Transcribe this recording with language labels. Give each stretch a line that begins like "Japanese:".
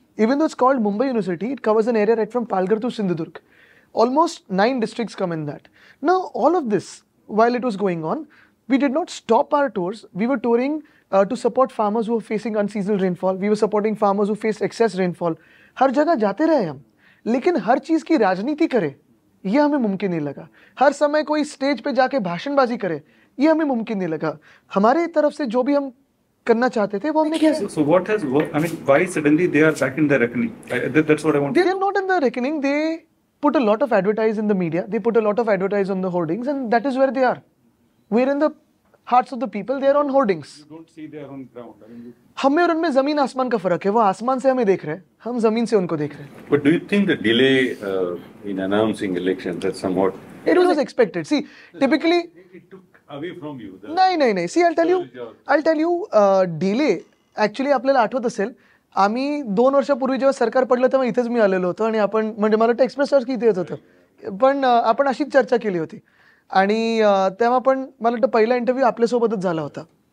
English: Even though it's called Mumbai University, it covers an area right from Palghar to Sindhudurg. Almost 9 districts come in that. Now, all of this, while it was going on, we did not stop our tours. We were touring to support farmers who were facing unseasonal rainfall. We were supporting farmers who faced excess rainfall.
Hindi: हर जगह जाते रहे हम, लेकिन हर चीज़ की राजनीति करे ये हमें मुमकिन नहीं लगा. हर समय कोई स्टेज पे जाके भाषणबाजी करे ये हमें मुमकिन नहीं लगा. हमारे तरफ से जो भी हम करना चाहते थे वो हमने किया.
English: So what has worked? I mean, why suddenly they are back in the reckoning? That's what I want. They are not in the reckoning. They put a lot of advertise in the media. They put a lot of advertise on the hoardings, and that is where they are. We're in the hearts of the people. They are on hoardings. You don't see they are on ground. I mean,
Hindi: हमें और उनमें जमीन आसमान का फर्क है. वो आसमान से हमें देख रहे हैं, हम जमीन से उनको देख रहे हैं.
English: But do you think the delay in announcing elections that somewhat It was expected. See, typically. it took away from you?
Marathi: नाही.
English: See, I'll tell you,
Marathi: delay actually आपल्याला आठवत असेल, आम्ही 2 वर्षापूर्वी जेव्हा सरकार पडलं तेव्हा इथेच मी आलेलो होतो आणि आपण म्हणजे मला वाटतं एक्सप्रेस की इथे येत होतं, पण आपण अशीच चर्चा केली होती आणि तेव्हा पण मला वाटतं पहिला इंटरव्ह्यू आपल्यासोबतच झाला होता.